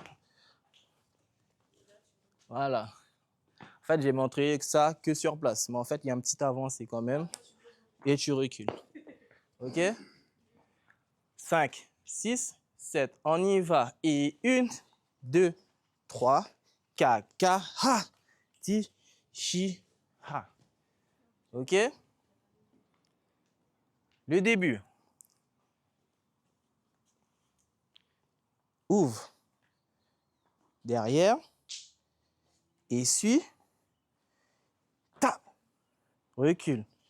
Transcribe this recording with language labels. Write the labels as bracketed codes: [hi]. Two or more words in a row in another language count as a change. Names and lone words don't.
[fr] Voilà. En fait, j'ai montré que ça que sur place. Mais en fait, il y a un petit avancé quand même. Et tu recules. OK? 5, 6, 7. On y va. Et 1, 2, 3, 4, 4, ha, ti, chi, ha. OK? Le début. Ouvre. Derrière. Essuie. Tape. Recule.